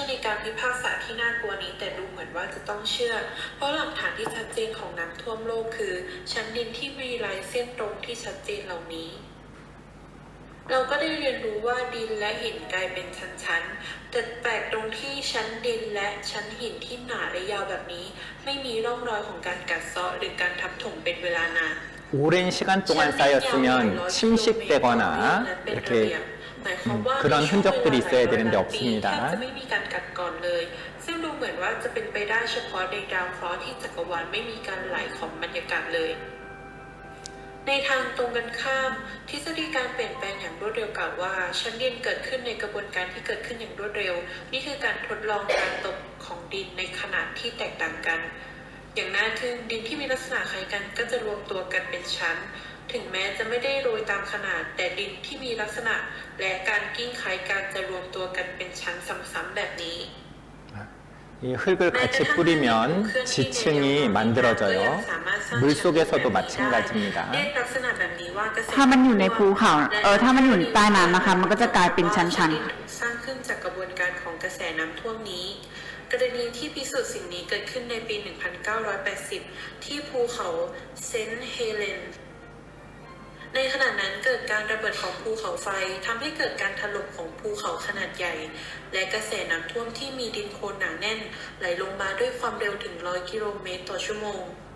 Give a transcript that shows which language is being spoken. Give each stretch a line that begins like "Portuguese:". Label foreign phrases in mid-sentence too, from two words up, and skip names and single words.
Thai: ในการพิพากษาที่น่ากลัวนี้ แต่ดูเหมือนว่าจะต้องเชื่อ เพราะหลักฐานที่ชัดเจนของน้ำท่วมโลกคือชั้นดินที่มีลายเส้นตรงที่ชัดเจนเหล่านี้ เราก็ได้เรียนรู้ว่าดินและหินกลายเป็นชั้นๆ แต่แปลกตรงที่ชั้นดินและชั้นหินที่หนาและยาวแบบนี้ ไม่มีร่องรอยของการกัดเซาะหรือการทับถมเป็นเวลานาน
Korean: 오랜 시간 동안 쌓였으면 침식되거나 이렇게 그런 흔적들이 있어야 되는데
Thai: แทบ
Korean: 없습니다.
Thai: จะไม่มีการกัดกร่อนเลย ซึ่งดูเหมือนว่าจะเป็นไปได้เฉพาะในดาวเคราะห์ที่จักรวาลไม่มีการไหลของบรรยากาศ เลย ในทางตรงกันข้าม ทฤษฎีการเปลี่ยนแปลงอย่างรวดเร็วกล่าวว่าชั้นดินเกิดขึ้นในกระบวนการที่เกิดขึ้นอย่างรวดเร็ว นี่คือการทดลองการตกของดินในขนาดที่แตกต่างกัน อย่างน่าทึ่งดินที่มีลักษณะคล้ายกันก็จะรวมตัวกันเป็นชั้น ถึงแม้จะไม่ได้โรยตามขนาด แต่ดินที่มีลักษณะและการกิ้งคล้ายกันจะรวมตัวกันเป็นชั้นซ้ำๆแบบนี้
Korean: 이 흙을 같이 뿌리면 지층이 만들어져요. 물 속에서도 마찬가지입니다.
Thai: ถ้ามันอยู่ในภูเขาถ้ามันอยู่ใต้น้ำนะคะมันก็จะกลายเป็นชั้นๆ สร้างขึ้นจากกระบวนการของกระแสน้ำท่วมนี้ กรณีที่พิสูจน์สิ่งนี้เกิดขึ้นในปี 1980 ที่ภูเขาเซนต์เฮเลน ในขณะนั้นเกิดการระเบิดของภูเขาไฟทำให้เกิดการถล่มของภูเขาขนาดใหญ่ และกระแสน้ำท่วมที่มีดินโคลนหนาแน่นไหลลงมาด้วยความเร็วถึง 100 กิโลเมตรต่อชั่วโมง